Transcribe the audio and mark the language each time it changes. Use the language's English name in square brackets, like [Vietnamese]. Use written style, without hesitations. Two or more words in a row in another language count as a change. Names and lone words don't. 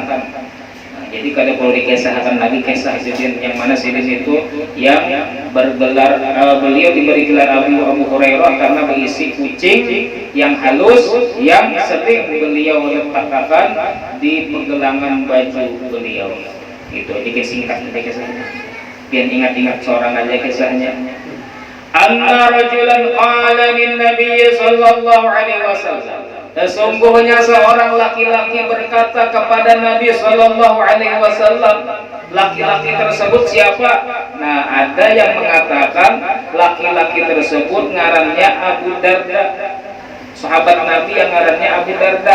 [Banjar] Jadi kada perlu dikesahkan lagi kisah sidin yang mana sidin itu yang bergelar beliau diberi gelar Abu Hurairah karena berisi kucing yang halus yang sering beliau letakkan di pergelangan baju beliau. Itu dikisingkan biar ingat-ingat seorang aja kisahnya. [Arabic] أن رجلا قال للنبي صلى الله عليه وسلم [Indonesian] Sesungguhnya seorang laki-laki berkata kepada Nabi [Arabic] صلى الله عليه وسلم. [Banjar] Laki-laki tersebut siapa? Nah, ada yang mengatakan laki-laki tersebut ngarannya Abu Darda, sahabat Nabi yang ngarannya Abu Darda.